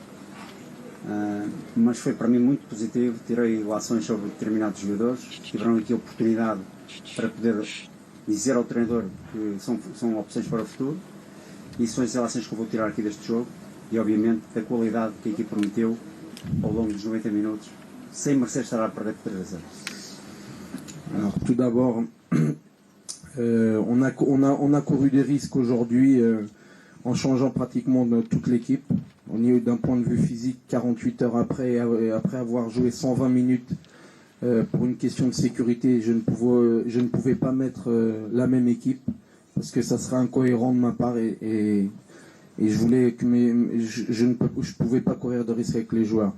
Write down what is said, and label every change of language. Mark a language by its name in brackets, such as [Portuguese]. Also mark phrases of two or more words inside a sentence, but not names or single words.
[Portuguese] Mas foi para mim muito positivo, tirei ilações sobre determinados jogadores, tiveram aqui a oportunidade para poder dizer ao treinador que são opções para o futuro, e são as ilações que eu vou tirar aqui deste jogo e, obviamente, da qualidade que a equipa prometeu ao longo dos 90 minutos, sem merecer estar a perder por 3-0. [French] Alors, tout d'abord, on a couru des risques aujourd'hui en changeant pratiquement toute l'équipe. D'un point de vue physique, 48 heures après avoir joué 120 minutes pour une question de sécurité, je ne pouvais pas mettre la même équipe parce que ça serait incohérent de ma part et je voulais que je ne pouvais pas courir de risque avec les joueurs.